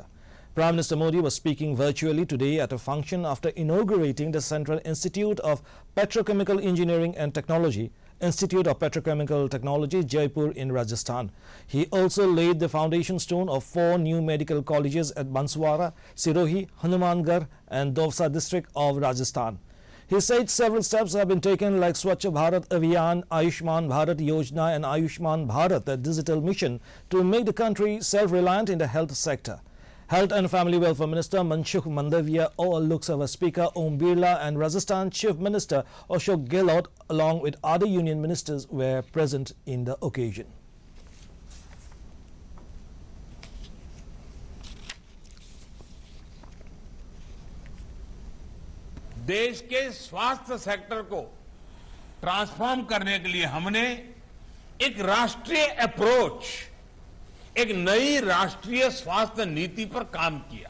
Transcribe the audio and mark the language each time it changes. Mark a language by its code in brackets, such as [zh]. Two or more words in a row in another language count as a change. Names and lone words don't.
[en] Prime Minister Modi was speaking virtually today at a function after inaugurating the Central Institute of Petrochemical Engineering and Technology, Institute of Petrochemical Technology, Jaipur in Rajasthan. He also laid the foundation stone of 4 new medical colleges at Banswara, Sirohi, Hanumangarh and Dovsa district of Rajasthan. He said several steps have been taken like Swachh Bharat Abhiyan, Ayushman Bharat Yojana and Ayushman Bharat, a digital mission to make the country self-reliant in the health sector. Health and Family Welfare Minister Manshukh Mandavia, Lok Sabha Speaker Om Birla and Rajasthan Chief Minister Ashok Gehlot along with other union ministers were present in the occasion. [hi] देश के स्वास्थ्य सेक्टर को ट्रांसफॉर्म करने के लिए हमने एक राष्ट्रीय अप्रोच, एक नई राष्ट्रीय स्वास्थ्य नीति पर काम किया।